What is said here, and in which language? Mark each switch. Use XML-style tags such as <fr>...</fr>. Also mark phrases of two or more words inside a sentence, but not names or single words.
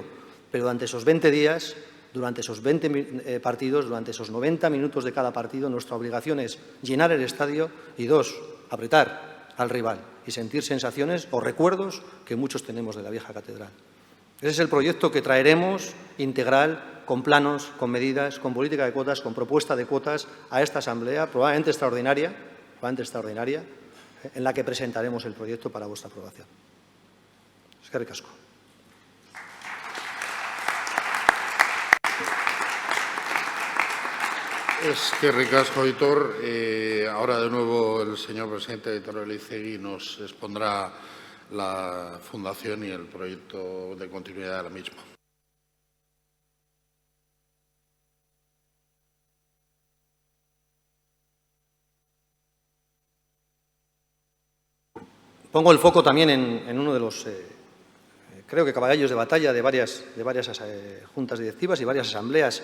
<es>Pero durante esos 20 días, durante esos 20 partidos, durante esos 90 minutos de cada partido, nuestra obligación es llenar el estadio y 2, apretar al rival y sentir sensaciones o recuerdos que muchos tenemos de la vieja catedral. Ese es el proyecto que traeremos integral, con planos, con medidas, con política de cuotas, con propuesta de cuotas a esta asamblea, probablemente extraordinaria, en la que presentaremos el proyecto para vuestra aprobación.</es> <eu>Eskerrik asko. Eskerrik asko, Aitor.</eu> <es>Ahora de nuevo el señor presidente Aitor Elizegui nos expondrá la fundación y el proyecto de continuidad de la misma. Pongo el foco también en uno de los, creo que caballos de batalla de varias juntas directivas y varias asambleas.</es>